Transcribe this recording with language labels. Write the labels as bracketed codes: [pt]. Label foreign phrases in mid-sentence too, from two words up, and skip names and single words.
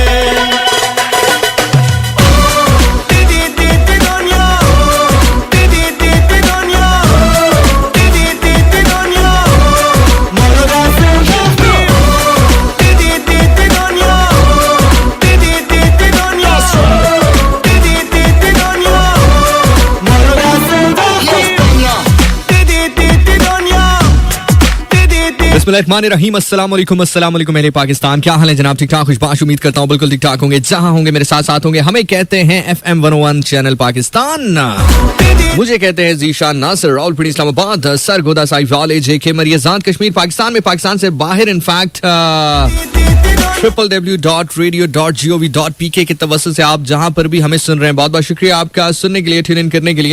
[fa] دیدی دیدی دنیا دیدی دیدی دنیا دیدی دیدی دنیا ما رو دست انداختیم دیدی دیدی دنیا دیدی دیدی دنیا دیدی دیدی دنیا ما رو دست انداختیم [ar] بسم الله الرحمن الرحيم، السلام عليكم [ur] میرے پاکستان. کیا حال ہے جناب? ٹھیک ٹھاک، خوش باش، امید کرتا ہوں بالکل ٹھیک ٹھاک ہوں گے۔ جہاں ہوں گے میرے ساتھ ساتھ ہوں گے. ہمیں کہتے ہیں FM 101 چینل پاکستان، مجھے کہتے ہیں ذیشان ناصر، راولپنڈی اسلام آباد، سرگودھا صاحب والے، JK مریجاد، کشمیر پاکستان میں، پاکستان سے باہر ان فیکٹ www.radio.gov.pk کے توسل سے آپ جہاں پر بھی ہمیں سن رہے ہیں، بہت بہت شکریہ آپ کا سننے کے لیے, [en] tune in [ur] کرنے کے لیے.